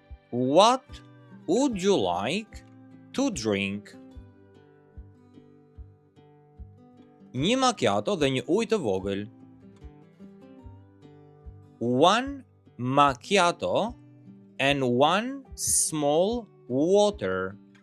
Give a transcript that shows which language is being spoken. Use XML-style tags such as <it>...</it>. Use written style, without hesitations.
<en>What would you like to drink?</en> <sq>Një macchiato dhe një ujë të vogël.</sq> <en>One macchiato and one small water.</en>